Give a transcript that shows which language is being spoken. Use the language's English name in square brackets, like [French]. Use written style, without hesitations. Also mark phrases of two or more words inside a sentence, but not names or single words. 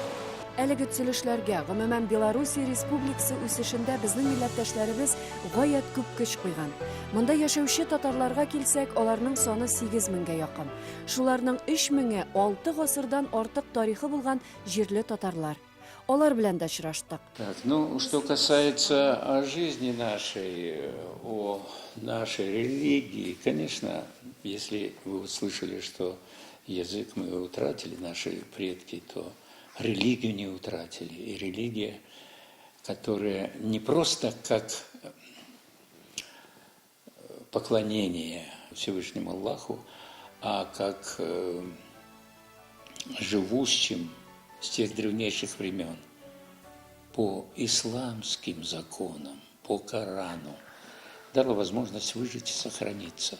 [Tatar] Әлеге төзелешләргә гомумән Белоруссия Республикасы үсешендә безнең милләттәшләребез гаять күп көч куйган. Монда яшәүче татарларга килсәк, аларның саны 8 меңгә якын. Шуларның 3 меңе 6 гасырдан артык тарихы булган җирле татарлар. Алар белән дә очраштык. [Russian] Что касается о жизни нашей, о нашей религии, конечно, если вы услышали, что язык мы утратили, наши предки, то религию не утратили. И религия, которая не просто как поклонение Всевышнему Аллаху, а как живущим с тех древнейших времен по исламским законам, по Корану, дала возможность выжить и сохраниться.